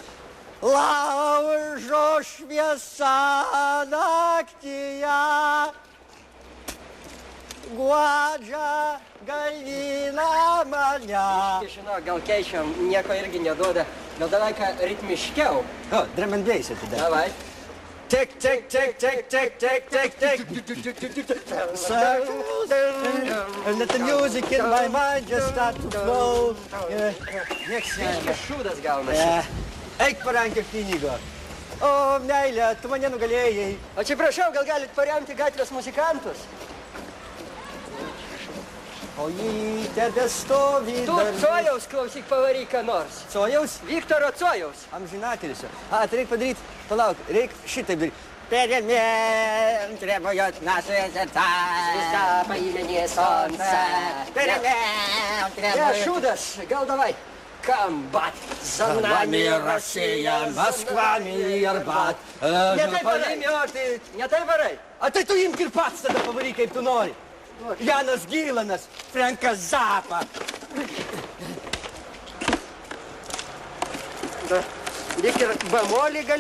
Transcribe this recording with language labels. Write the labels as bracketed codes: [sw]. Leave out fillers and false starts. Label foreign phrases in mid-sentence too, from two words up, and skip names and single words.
[lt] Laužo šviesa naktyje, guodžia galvina mane. Žinau, gal keičiam, nieko irgi neduoda. Gal davai ką ritmiškiau. O, [en] drum and bass tada. [lt] Davai. Tek, tek, tek, tek, tek, tek, tek, tek. [en] And let the music in my mind just start to flow. [lt] Nieks neima. Šūdas gaunasi. Eik parankė pinigo. O, meilė, tu mane nugalėjai. Atsiprašau, gal galit paremti gatvės muzikantus? O jį tebestovi Tu Cojaus klausyk pavaryk ką nors. Cojaus? Viktoro Cojaus. Amžinatelisio. Tai reik padaryti, palauk, reik šitaip daryti. [ru] Перемен требует наши сердца. Звезда по имени Солнце. Перемен требует... [lt] Šūdas, gal davai. [ru] Комбат. За нами Россия, Москва, Мирбат. [lt] Ne taip varai. Ne taip varai. A tai tu imk ir pats tada pavaryk, kaip tu nori. Janas Gilanas, Frankas Zappa. Lyg ir bemolį galiu.